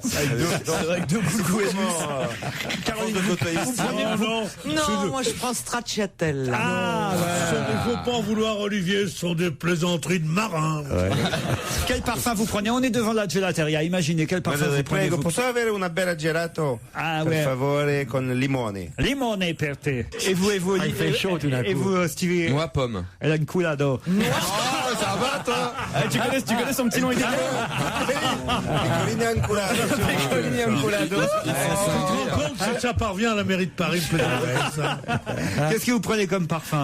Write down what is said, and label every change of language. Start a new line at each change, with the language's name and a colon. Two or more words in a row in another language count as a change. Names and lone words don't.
French: avec deux goûts Caroline, Non, moi je prends stracciatelle. Il ne faut pas en vouloir, Olivier, ce sont des plaisanteries de marins. Quel parfum vous prenez? On est devant la gelateria. Imaginez quel parfum vous prenez.
Italian: Posso avere una bella gelato? Per favore, con limone. Limone per te.
French: Et vous, il fait chaud tout d'un coup. Et vous, Stevie? Moi, pomme. Elle a une coulado. Oh, ça va, toi? Tu connais son petit nom italien? Ça parvient à la mairie de Paris. Qu'est-ce que vous prenez comme parfum?